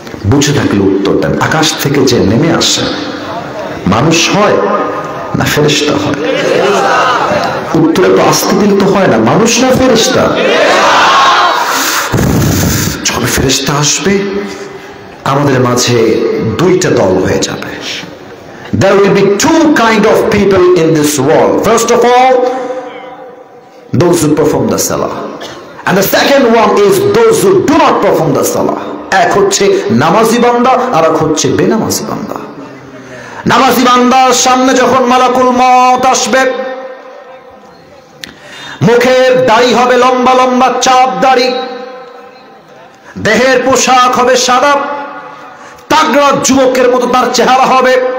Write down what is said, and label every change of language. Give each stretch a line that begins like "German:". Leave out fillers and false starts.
Bangla: বুঝে থাকলে উত্তর দেন, আকাশ থেকে যে নেমে আসে মানুষ হয় না ফেরেশতা হয়? উত্তরে তো আসতে দিলে তো হয় না, মানুষ না ফেরেশতা? যখন ফেরেশতা আসবে আমাদের মাঝে দুইটা দল হয়ে যাবে।
English: There will be two kind of people in this world. First of all, those who perform the salah, and the second one is those who do not perform the salah.
Bangla: এক হচ্ছে নামাজি বান্দা, আর এক হচ্ছে বেনামাজি বান্দা। নামাজি বান্দার সামনে যখন মালাকুল মউত আসবে, মুখের দাড়ি হবে লম্বা লম্বা চাপ দাড়ি, দেহের পোশাক হবে সাদা, তাগড়া যুবকের মতো তার চেহারা হবে।